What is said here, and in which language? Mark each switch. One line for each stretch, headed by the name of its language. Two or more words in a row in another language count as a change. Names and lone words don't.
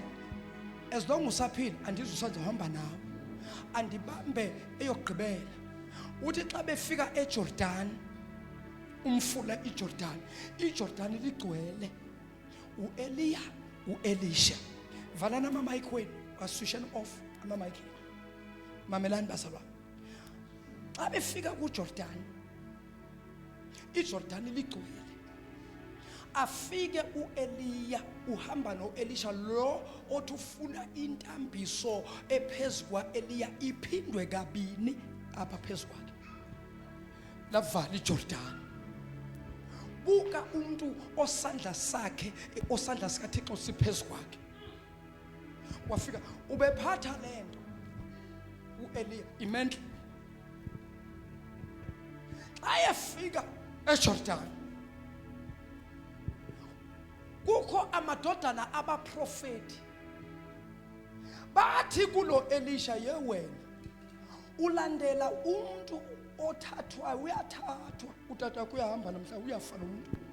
English: as long
Xhosa: usaphila andizusanzohamba nawe andibambe eyogqibela uthi xa befika eJordan umfula iJordan ligcwele uEliya uElisha valana ama-mic wenu
English: switch off
Xhosa: ama-mic mamelani bazalwane xa befika kuJordan iJordan ligcwele afike uEliya uhamba noElisha lo othi ufuna intambiso ephezulu kwaEliya iphindwe kabini apha phezulu kwakhe lavala iJordan buka umuntu osandla sikaThixo siphezulu kwakhe wafika ubephatha lento uEliya imendle ayefika eJordan kukho amadodana abaprofeti bathi kulo Elisha yewena ulandela umuntu othathwa uyathathwa utata kuyahamba namhla uyafa lo muntu